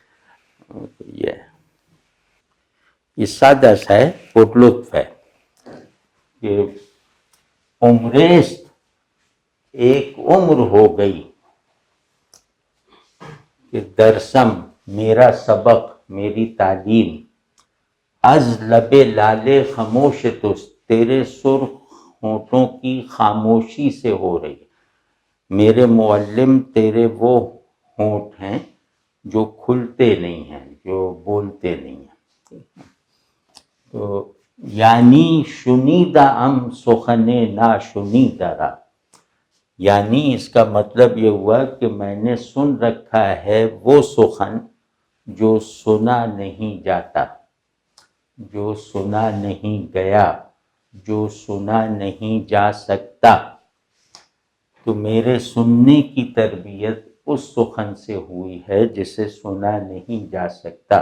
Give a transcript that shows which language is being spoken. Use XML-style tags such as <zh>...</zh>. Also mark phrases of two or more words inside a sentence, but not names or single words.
<ur>یہ سادہ سا ہے، پرلطف ہے کہ عمریست ایک عمر ہو گئی کہ درسم میرا سبق، میری تعلیم،</ur> <fa>از لب لالے خاموش</fa> <ur>تو تیرے سرخ ہونٹوں کی خاموشی سے ہو رہی. میرے معلم تیرے وہ ہونٹ ہیں جو کھلتے نہیں ہیں، جو بولتے نہیں ہیں. تو یعنی</ur> <fa>شنیدہ ام سخن نا شنیدہ را،</fa> <ur>یعنی اس کا مطلب یہ ہوا کہ میں نے سن رکھا ہے وہ سخن جو سنا نہیں جاتا، جو سنا نہیں گیا، جو سنا نہیں جا سکتا. تو میرے سننے کی تربیت اس سخن سے ہوئی ہے جسے سنا نہیں جا سکتا.</ur>